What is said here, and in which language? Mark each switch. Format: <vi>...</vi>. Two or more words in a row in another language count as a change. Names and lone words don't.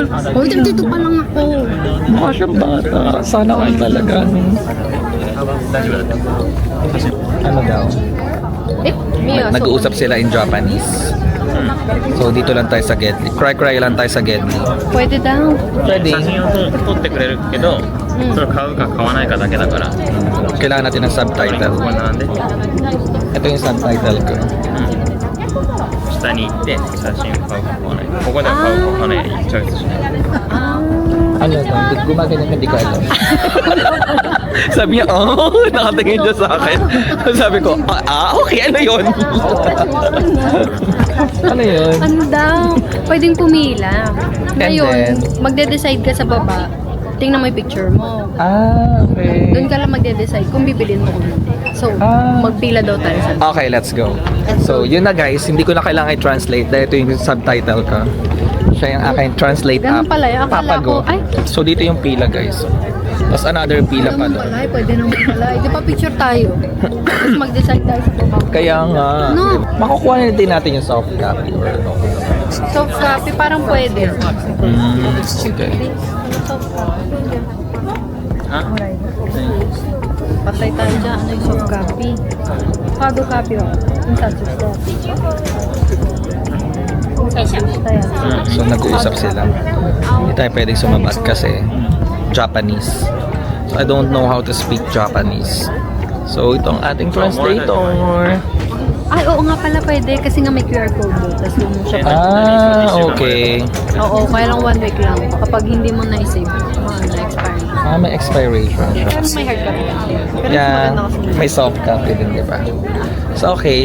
<tl>Hoy, dito pa lang ako. Mukha siyang bata. Sana kayo talaga. Ano daw? Mia, Nag-uusap sila</tl> <en>in Japanese.</en> <tl>So, dito lang tayo sa Gedli. Cry lang tayo sa Gedli. Pwede daw.</tl> <ja>写</ja> <tl>Pwede.</tl> <ja>真を撮ってくれるけど、それを買うか買わないかだけだから。</ja> <tl>Kailangan natin ng</tl> <ja>ここ</ja> <tl>subtitle.</tl> <ja>はなんで、</ja> <tl>Ito yung subtitle ko.</tl> <ja>下に行って写真を買うか買わないか。ここで買うか買わないかチョイスしない。</ja> <tl>Ano to? Gumaganyan hindi ko alam. Sabi niya, nakatingin siya sa akin. Sabi ko, okay, ano yun? Ano yun? Ano daw? Pwedeng pumila. Ngayon, magde-decide ka sa baba. Tingnan mo yung picture mo. Okay. Doon ka lang magde-decide kung bibilin mo kung hindi. So, magpila daw tayo sa</tl> <en>Okay, let's go.</en> <tl>So, yun na guys, hindi ko na kailangan i-translate dahil ito yung subtitle ko. Siya yung aking translate Ganun app. pala yun. Akala Papago. ko, ay. So, dito yung pila guys. Tapos another pila pa doon. Pwede naman pala. Di pa picture tayo. Tapos mag-decide tayo sa baba. Kaya nga, No. makukuha na din natin yung</tl> <en>soft copy</en> <tl>or no.</tl> <en>Soft copy,</en> <tl>parang pwede. Okay.</tl> <en>Soft copy.</en> <ja>あ、</ja> <tl>Patay tayo dyan. Ano yung</tl> <en>soft copy? Hard copy</en> <tl>o. Yung touches daw. So, nag-uusap sila. Hindi tayo pwedeng sumabat kasi Japanese.</tl> <en>So, I don't know how to speak Japanese.</en> <tl>So, itong ating translator. Ay, oo nga pala pwede kasi nga may</tl> <en>QR code</en> <tl>doon. Tapos yung siya pa. Okay. Oo, kaya lang 1 week lang. Kapag hindi mo na-save, na-expire. May expiration siya. Pero may</tl> <en>hard copy.</en> <tl>Pero Yeah, maganda kasi. may</tl> <en>soft copy</en> <tl>din, di ba? So, okay.</tl>